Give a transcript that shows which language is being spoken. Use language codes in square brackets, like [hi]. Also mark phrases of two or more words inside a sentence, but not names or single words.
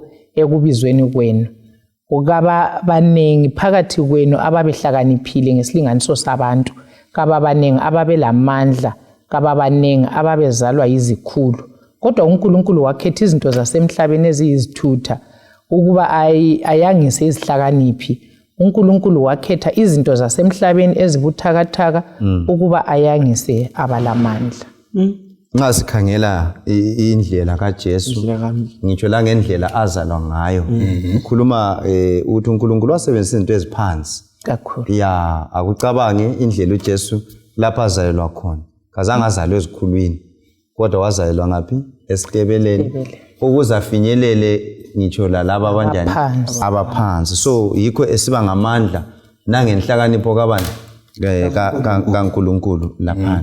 [nd] ekubizweni kwenu ukaba baningi phakathi kwenu ababehlakaniphile ngesilinganiso sabantu kaba baningi ababelamandla kaba baningi ababezalwa yizikhulu kodwa uNkulunkulu wakhetha izinto zasemhlabeni eziyizithutha ukuba ayangise izihlakaniphi uNkulunkulu wakhetha izinto zasemhlabeni ezibuthakathaka ukuba ayangise abalamandla nxa sikhangela indlela kaJesu ngitsho la ngendlela azalwa ngayo ukhuluma ukuthi uNkulunkulu wasebenzisa izinto eziphansi kakhulu ya akucabange indlela uJesu lapha azalelwa khona kazange azalwe ezikhulwini kodwa wazalelwa ngaphi esitebeleni ukuze afinyelele ngitsho lalabo abanjani abaphansi so yikho esiba ngamandla nangenhlakanipho kabani kaNkulunkulu laphana